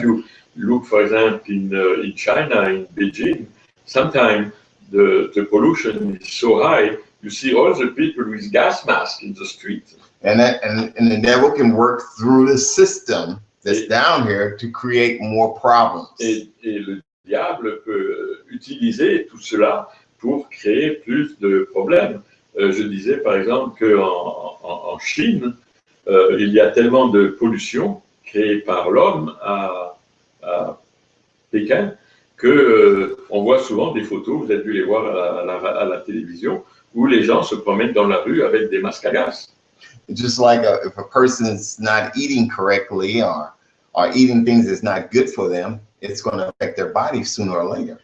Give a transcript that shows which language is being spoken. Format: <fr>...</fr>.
<en>You look, for example, in China, in Beijing, sometimes the pollution is so high, you see all the people with gas masks in the street. And the devil can work through the system that's down here to create more problems.</en> <fr>Et le diable peut utiliser tout cela pour créer plus de problèmes. Je disais par exemple qu'en Chine, il y a tellement de pollution créée par l'homme à Pékin que on voit souvent des photos, vous avez dû les voir à la télévision, où les gens se promènent dans la rue avec des masques à gaz.</fr> <en>Just like if a person's not eating correctly or eating things that's not good for them, it's going to affect their body sooner or later.</en>